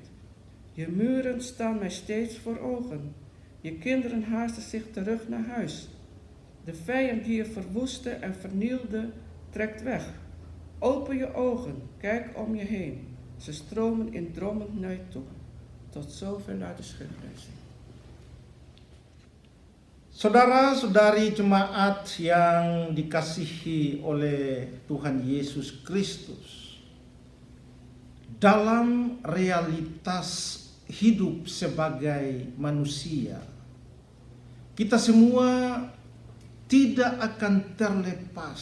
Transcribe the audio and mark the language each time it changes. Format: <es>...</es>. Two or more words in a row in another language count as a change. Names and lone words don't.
<nl>Je muren staan mij steeds voor ogen, je kinderen haasten zich terug naar huis. De vijand die je verwoestte en vernielde, trekt weg. Open je ogen, kijk om je heen, ze stromen in drommen naar je toe. Tot zover uit de schriftlezing.</nl> <id>Saudara-saudari jemaat yang dikasihi oleh Tuhan Yesus Kristus, dalam realitas hidup sebagai manusia, kita semua tidak akan terlepas.</id>